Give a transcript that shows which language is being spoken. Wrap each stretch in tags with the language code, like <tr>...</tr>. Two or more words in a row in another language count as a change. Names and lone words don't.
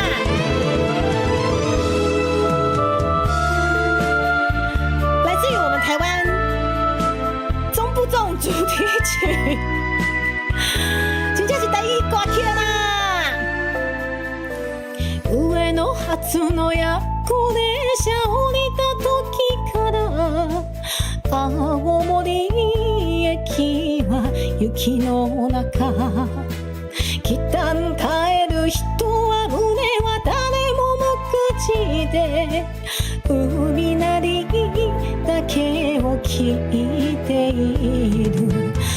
<zh>来自于我们台湾中部粽主题曲，真正是台语歌曲啦。</zh> <ja>上の初の夜行列車降りた時から青森駅は雪の中、北に帰る人は胸は誰も無口で海なりだけを聞いている。</ja>